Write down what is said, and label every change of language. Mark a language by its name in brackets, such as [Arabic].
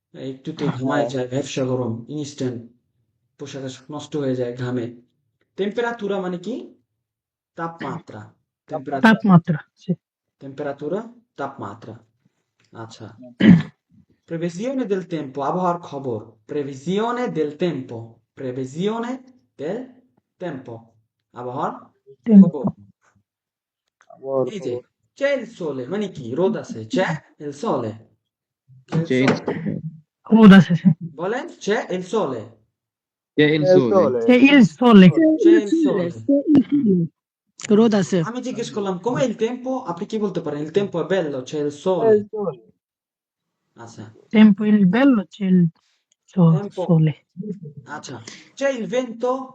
[Bangla] একটুতেই ঘামায় যায়, ভ্যাপসা গরম, ইনস্ট্যান্ট, পোশাক আশাক নষ্ট হয়ে যায় ঘামে। টেম্পেরাতুরা মানে কি? তাপমাত্রা। টেম্পেরাতুরা, তাপমাত্রা টেম্পেরাতুরা, তাপমাত্রা। আচ্ছা, [Italian] previsione del tempo, [Bangla] আবহাওয়ার খবর। [Italian] previsione del tempo, previsione del tempo, [Bangla] আবহাওয়ার খবর। এই যে [Italian] c'è il sole [Bangla] মানে কি? রোদ আছে। [Italian] c'è il sole, c'è il C'è il sole। [Bangla] রোদ আছে বলেন [Italian] c'è il sole, c'è il sole c'è il sole। [Bangla] রোদ আছে। আমি জিজ্ঞেস করলাম [Italian] com'è il tempo, [Bangla] আপনি কি বলতে পারেন? [Italian] il tempo è bello, c'è il sole। [Bangla] আচ্ছা, [Italian] tempo il bello c'è il tempo, sole আচ্ছা, c'è il vento,